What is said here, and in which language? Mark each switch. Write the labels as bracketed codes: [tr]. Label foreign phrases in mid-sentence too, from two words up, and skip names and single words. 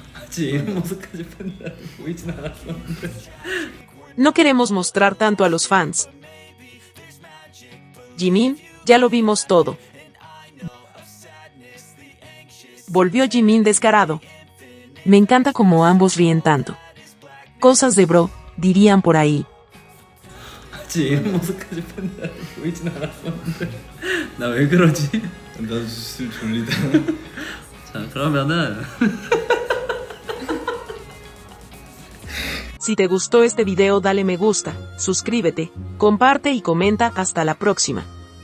[ko] 같이 이런 모습까지 팬들한테 보이진 않았었는데. [es] No queremos mostrar tanto a los fans. Jimin, ya lo vimos todo. Volvió Jimin descarado. Me encanta como ambos ríen tanto. Cosas de bro, dirían por ahí. [ko] 같이 이런 모습까지 팬들한테 보이진 않았었는데. 나 왜 그러지? 나도 술 졸리다. 자, 그러면은 [es] Si te gustó este video dale me gusta, suscríbete, comparte y comenta. Hasta la próxima.